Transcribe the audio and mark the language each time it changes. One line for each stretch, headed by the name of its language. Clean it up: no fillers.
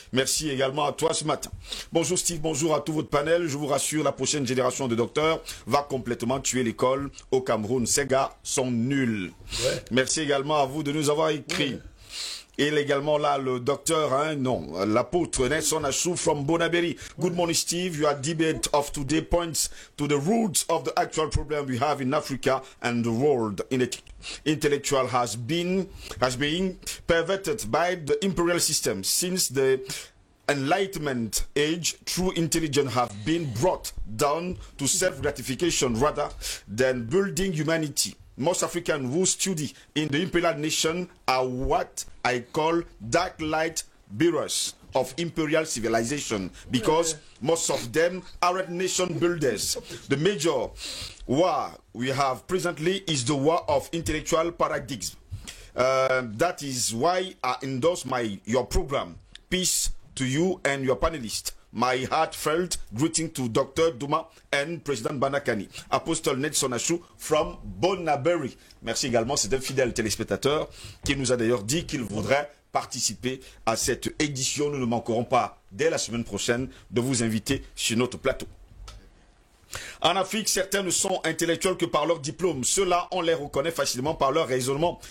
French: Merci également à toi ce matin. Bonjour Steve, bonjour à tout votre panel. Je vous rassure, la prochaine génération de docteurs va complètement tuer l'école au Cameroun. Ces gars sont nuls. Ouais. Merci également à vous de nous avoir écrit. Ouais. Et également là, le docteur, l'apôtre Nelson Achou from Bonaberi.
English: Good morning, Steve. Your debate of today points to the roots of the actual problem we have in Africa and the world. Intellectual has been perverted by the imperial system since the Enlightenment age. True intelligence have been brought down to self-gratification rather than building humanity. Most Africans who study in the imperial nation are what I call dark light bearers of imperial civilization, because most of them aren't nation builders. The major war we have presently is the war of intellectual paradigms. That is why I endorse your program. Peace to you and your panelists. My heartfelt greeting to Dr. Duma and President Banakani. Apostle Nelson Achou from Bonaberi.
French: Merci également, c'est un fidèle téléspectateur qui nous a d'ailleurs dit qu'il voudrait participer à cette édition. Nous ne manquerons pas, dès la semaine prochaine, de vous inviter sur notre plateau. En Afrique, certains ne sont intellectuels que par leur diplôme. Ceux-là, on les reconnaît facilement par leur raisonnement.